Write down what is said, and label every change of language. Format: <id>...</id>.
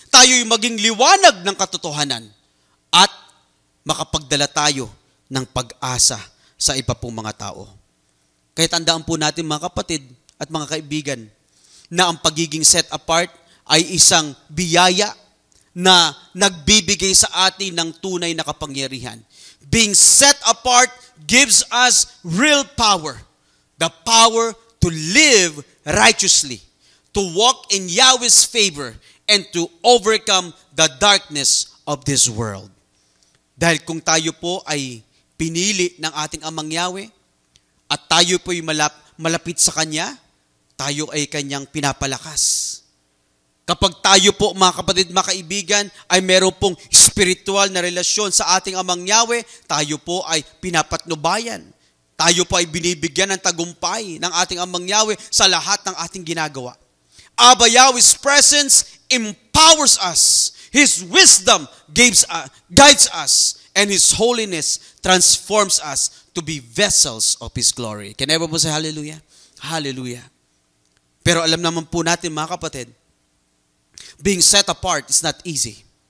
<tl>Tayo'y maging liwanag ng katotohanan at makapagdala tayo ng pag-asa sa iba pong mga tao. Kaya tandaan po natin, mga kapatid at mga kaibigan, na ang pagiging set apart ay isang biyaya na nagbibigay sa atin ng tunay na kapangyarihan.</tl> <en>Being set apart gives us real power. The power to live righteously, to walk in Yahweh's favor, and to overcome the darkness of this world.</en> <tl>Dahil kung tayo po ay pinili ng ating Amang Yahweh at tayo po ay malapit sa Kanya, tayo ay Kanyang pinapalakas. Kapag tayo po, mga kapatid, mga kaibigan, ay meron pong spiritual na relasyon sa ating Amang Yahweh, tayo po ay pinapatnubayan. Tayo po ay binibigyan ng tagumpay ng ating Amang Yahweh sa lahat ng ating ginagawa.</tl> <en>Abba Yahweh's presence empowers us. His wisdom guides us, and His holiness transforms us to be vessels of His glory. Can everyone say hallelujah? Hallelujah.</en> <tl>Pero alam naman po natin, mga kapatid,</tl> <en>being set apart is not easy.</en>